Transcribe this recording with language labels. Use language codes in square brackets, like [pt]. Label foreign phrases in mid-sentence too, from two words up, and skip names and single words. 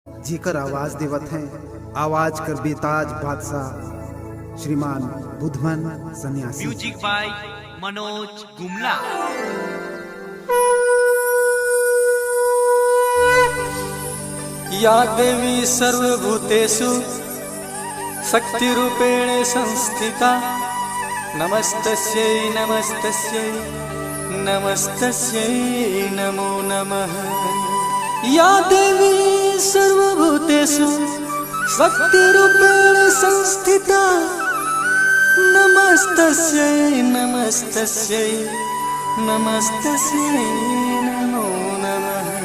[bho] जेकर आवाज देवत हैं आवाज कर बेताज बादशाह श्रीमान बुधमन सन्यासी। [en] Music by Manoj Gumla. [sa] या देवी सर्वभूतेषु शक्तिरूपेण संस्थिता नमस्तस्यै नमस्तस्यै नमस्तस्यै नमो नमः। या देवी सर्वभूतेषु शक्तिरूपेण संस्थिता नमस्तस्यै नमस्तस्यै नमस्तस्यै नमो नमः।